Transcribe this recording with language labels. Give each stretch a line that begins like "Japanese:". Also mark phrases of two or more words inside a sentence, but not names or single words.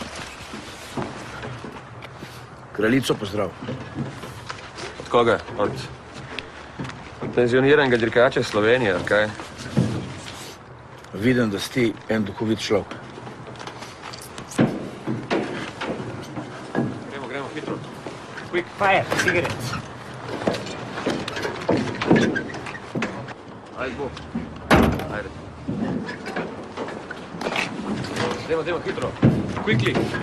Slovenian: Kraljico pozdrav. Od koga? Od penzioniranega dirkača Slovenije, ali kaj? Vidim, da si ti en duhovit človek. Gremo, hitro.
English: Quick fire, cigarettes.
Slovenian: Ajde, Bog. Ajde. Demo, hitro. Quickly.